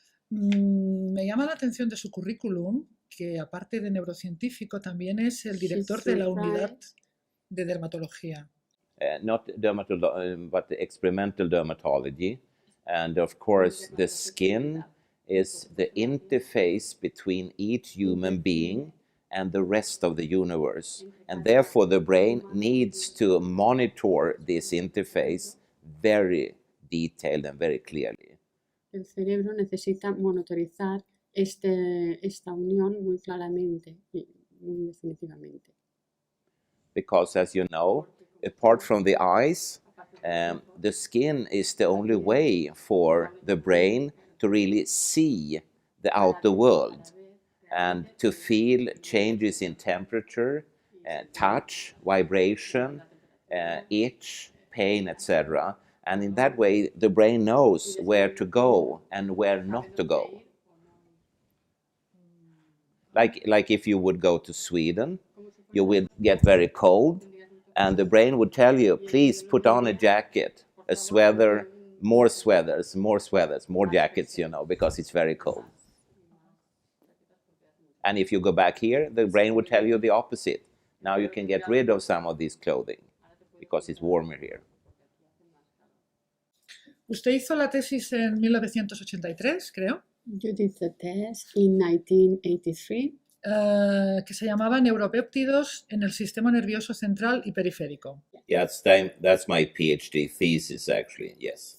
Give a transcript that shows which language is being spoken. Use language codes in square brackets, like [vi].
[es] Me llama la atención de su currículum que aparte de neurocientífico también es el director de la unidad de dermatología. [en] Not but experimental dermatology. And of course, the skin is the interface between each human being and the rest of the universe. And therefore, the brain needs to monitor this interface very detailed and very clearly. [es] El cerebro necesita monitorizar esta unión muy claramente y muy definitivamente. [en] Because, as you know, apart from the eyes, the skin is the only way for the brain to really see the outer world and to feel changes in temperature, touch, vibration, itch, pain, etc. And in that way, the brain knows where to go and where not to go. Like if you would go to Sweden, you will get very cold, and the brain would tell you, please put on a jacket, a sweater, more sweaters, more jackets, you know, because it's very cold. And if you go back here, the brain would tell you the opposite. Now you can get rid of some of this clothing because it's warmer here. [es] Usted hizo la tesis en 1983, creo. [en] You did the test in 1983. [es] Que se llamaba neuropéptidos en el sistema nervioso central y periférico. [en] Yeah, that's my PhD thesis, actually, yes.